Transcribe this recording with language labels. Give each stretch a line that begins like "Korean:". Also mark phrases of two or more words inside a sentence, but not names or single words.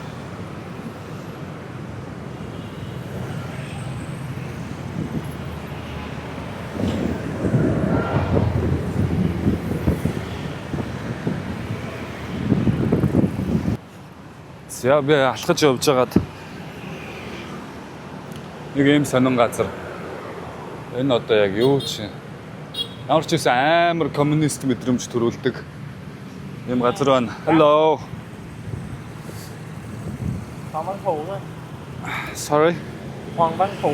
Mongolian: За би алхаж явж байгаад нэг юм сонин газар. Энэ одоо яг юу чи? Ямар ч байсан амар коммунист мэдрэмж төрүүлдэг юм газар байна.
English: Hello.
Vietnamese: Hoàng Văn Thụ á.
English: Sorry.
Vietnamese: Hoàng Văn Thụ.